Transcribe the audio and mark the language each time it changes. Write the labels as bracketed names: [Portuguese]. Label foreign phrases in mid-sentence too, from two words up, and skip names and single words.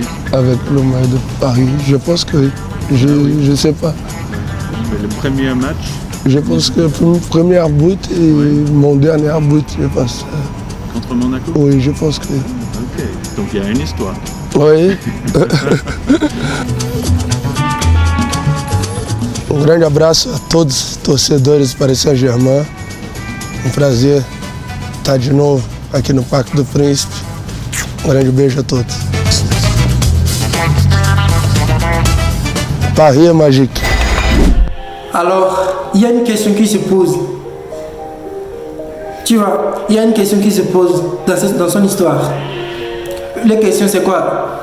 [French] avec le maillot de Paris. Je pense que je sais pas. Mais le premier match, Je pense que mon premier but et mon dernier but, je pense. contre Monaco? Oui, je pense que. Ok, donc il y a une histoire. Oui. [Portuguese] Um grande abraço a todos os torcedores do Paris Saint-Germain. Um prazer estar de novo aqui no Parque do Príncipe. Um grande beijo a todos. [French] Paris est magique. Alors, il y a une question qui se pose. Tu vois, il y a une question qui se pose dans son histoire. La question c'est quoi?